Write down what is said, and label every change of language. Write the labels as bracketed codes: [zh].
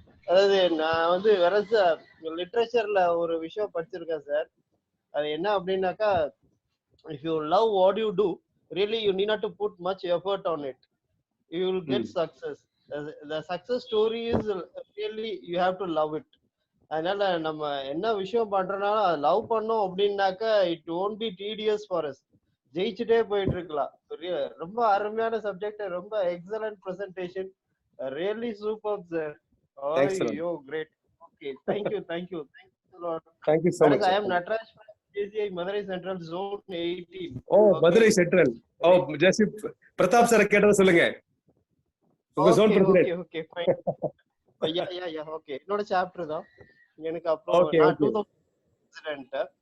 [ta] அதாவது நான் வந்து வேற சார் லிட்ரேச்சர்ல ஒரு விஷயம் படிச்சிருக்கேன் சார். அது என்ன அப்படின்னாக்கா, [en] if you love what you do, really you need not to put much effort on it. You will get success. The success story is really you have to love it. [ta] அதனால நம்ம என்ன விஷயம் பண்றோம்னாலும் அதை love பண்ணோம் அப்படின்னாக்கா [en] it won't be tedious for us. [ta] ஜெயிச்சுட்டே போயிட்டு இருக்கலாம். ரொம்ப அருமையான சப்ஜெக்ட், ரொம்ப excellent presentation, really super sir. ஐயோ great. [en] Okay, thank you a lot. Thank you so much. I am Nataraj from JCI Madurai Central Zone 18. [ta] Madurai Central. Jesi Pratap sir கேட்டத சொல்லுங்க. உங்க zone president. [en] Okay, fine. Yeah, okay. [ta] என்னோட chapter தான். எனக்கு அப்புறம் நான் 2000 president.